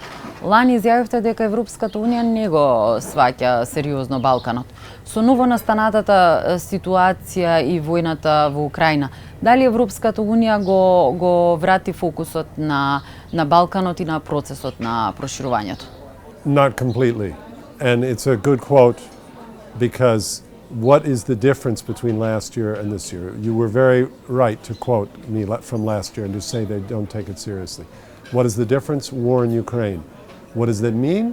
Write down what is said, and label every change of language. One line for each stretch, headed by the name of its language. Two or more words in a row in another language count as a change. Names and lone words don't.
Macedonian: Лани изјавивте дека Европската Унија не го сваќа сериозно Балканот. Со ново настанатата ситуација и војната во Украина, дали Европската Унија го врати фокусот на Балканот и на процесот на проширувањето?
English: Not completely. And it's a good quote because what is the difference between last year and this year? You were very right to quote me from last year and to say they don't take it seriously. What is the difference? War in Ukraine. What does that mean?